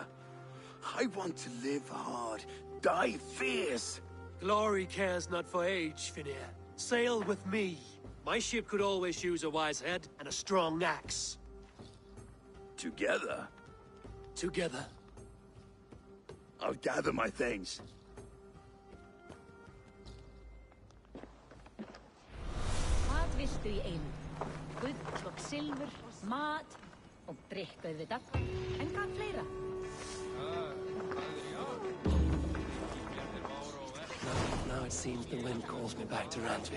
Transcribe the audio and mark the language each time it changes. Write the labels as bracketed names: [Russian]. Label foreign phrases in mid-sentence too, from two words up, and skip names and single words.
[English] I want to live hard, die fierce. Glory cares not for age, Finir. Sail with me. My ship could always use a wise head and a strong axe. Together? Together. I'll gather my things. [Icelandic] Hvað viltu í einu? Gull og silfur, mat og drikk auðvitað. En hvað fleira? [English] Now it seems the wind calls me back to Randvi.